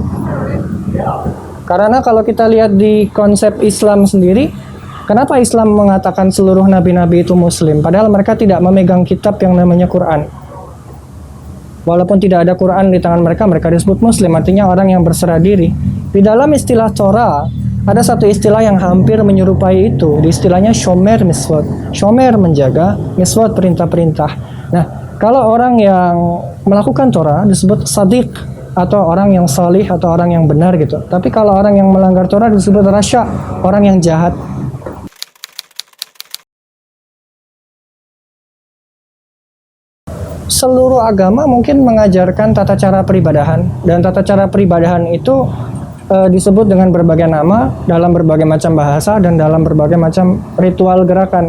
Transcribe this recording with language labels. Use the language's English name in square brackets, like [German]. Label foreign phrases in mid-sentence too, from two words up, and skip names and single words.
[Indonesian] Karena kalau kita lihat di konsep Islam sendiri, kenapa Islam mengatakan seluruh nabi-nabi itu Muslim? Padahal mereka tidak memegang kitab yang namanya Quran. Walaupun tidak ada Quran di tangan mereka, mereka disebut Muslim, artinya orang yang berserah diri. Di dalam istilah Torah, ada satu istilah yang hampir menyerupai itu. Di istilahnya [Hebrew] שומר מצוות. [Indonesian] Shomer menjaga, miswot perintah-perintah. Nah, kalau orang yang melakukan Torah disebut sadiq, atau orang yang salih, atau orang yang benar gitu. Tapi kalau orang yang melanggar Torah disebut rasya, orang yang jahat. Seluruh agama mungkin mengajarkan tata cara peribadahan, dan tata cara peribadahan itu disebut dengan berbagai nama dalam berbagai macam bahasa dan dalam berbagai macam ritual gerakan.